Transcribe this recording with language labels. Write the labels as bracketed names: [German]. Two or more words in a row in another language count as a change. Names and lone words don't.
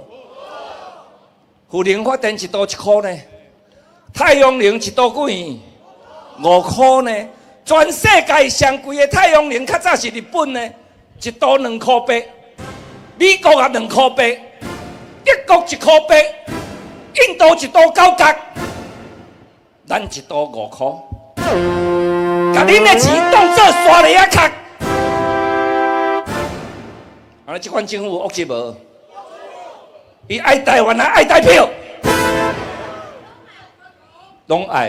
[Min Nan Chinese] 负能发电一度1块呢，太阳能一度几？5块呢。全世界上贵的太阳能，较早是日本呢，一度2块8。美国也2块8，德国1块8，印度一度9 角，咱一度5块。甲恁的钱当做刷咧啊卡。安尼，这款政府有恶势无？伊爱台湾啊，爱台票，拢爱。